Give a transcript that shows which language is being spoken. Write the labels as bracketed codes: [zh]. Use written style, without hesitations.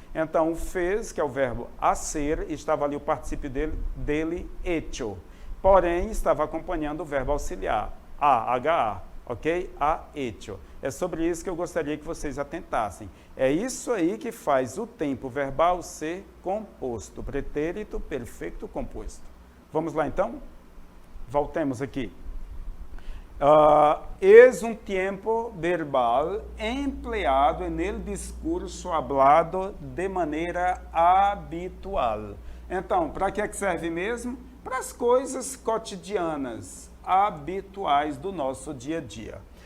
[pt] Então, o fez, que é o verbo hacer, estava ali o particípio dele hecho. Porém, estava acompanhando o verbo auxiliar, H-A. ok? [es] Ha hecho. [pt] É sobre isso que eu gostaria que vocês atentassem. É isso aí que faz o tempo verbal ser composto, pretérito perfeito composto. Vamos lá então? Voltemos aqui. [es] Es un tiempo verbal empleado en el discurso hablado de maneira habitual. [pt] Então, para que serve mesmo? Para as coisas cotidianas, habituais do nosso dia a dia.